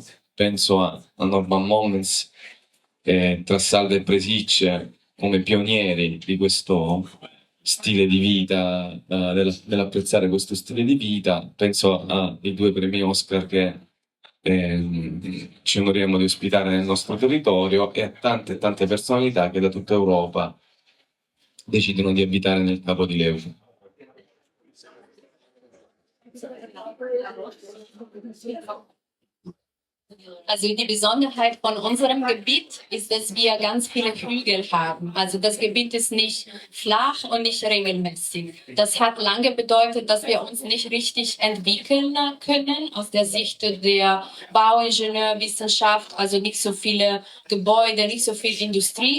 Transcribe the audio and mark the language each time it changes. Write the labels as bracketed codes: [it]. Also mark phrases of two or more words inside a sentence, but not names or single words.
[it] Penso a Norman Moments, Trassalda e Presicce come pionieri di questo stile di vita, dell'apprezzare questo stile di vita. Penso ai 2 premi Oscar che ci onoriamo di ospitare nel nostro territorio e a tante personalità che da tutta Europa decidono di abitare nel Capo di Leuca. [de] Also die Besonderheit von unserem Gebiet ist, dass wir ganz viele Hügel haben. Also das Gebiet ist nicht flach und nicht regelmäßig. Das hat lange bedeutet, dass wir uns nicht richtig entwickeln können aus der Sicht der Bauingenieurwissenschaft, also nicht so viele Gebäude, nicht so viel Industrie.